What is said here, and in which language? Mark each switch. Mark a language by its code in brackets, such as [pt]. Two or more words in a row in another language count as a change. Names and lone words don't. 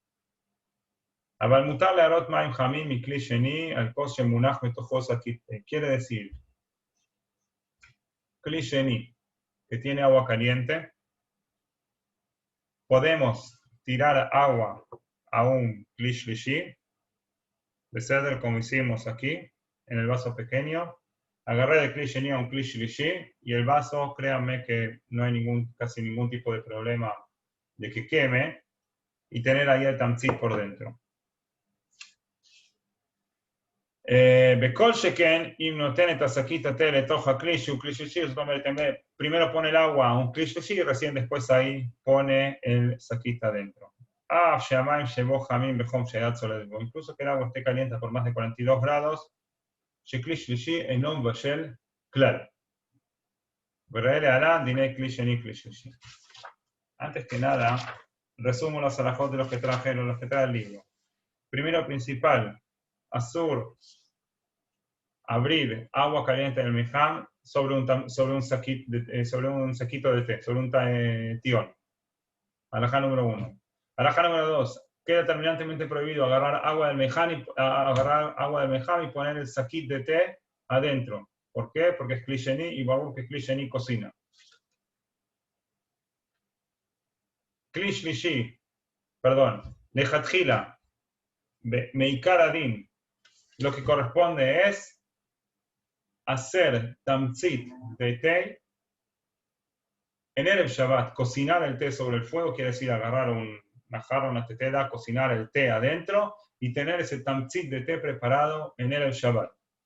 [es] Quiere decir, [he] כלי שני, [es] que tiene agua caliente, podemos tirar agua a un [he] כלי שלישי, [es] de como hicimos aquí, en el vaso pequeño. Agarré de [he] כלי שני [es] a un [he] כלי שלישי [es] y el vaso, créanme que no hay casi ningún tipo de problema de que queme y tener ahí el tamtzit por dentro. [he] בכל שכן, אם נותן את השקית התה לתוך הכלי שהוא כלי שלישי, זאת אומרת, [es] primero pone el agua a un [he] כלי שלישי [es] y recién después ahí pone el saquita adentro. [he] שהמים שבו חמים בחום שיד צולדת בו, [es] incluso que el agua esté caliente por más de 42 grados, [he] שכלי שלישי אינו מבשל כלל. וראה להלן דיני כלי שני כלי שלישי. [es] Antes que nada, resumo los alajot de los que trae el libro. Primero principal, Asur, abrir agua caliente en el Meijam sobre un saquito de té, sobre un tión. Alajá número 1. Alajá número 2. Queda terminantemente prohibido agarrar agua del Meijam y poner el saquito de té adentro. ¿Por qué? Porque es [he] כלי שני [es] y Baruch que [he] כלי שני [es] cocina. [he] כלי שלישי, [es] Lejatjila, [he] מעיקר הדין, [es] lo que corresponde es hacer tamtzit de té en [he] ערב שבת, [es] cocinar el té sobre el fuego, quiere decir agarrar una jarra, una tetera, cocinar el té adentro y tener ese tamtzit de té preparado en [he] ערב שבת.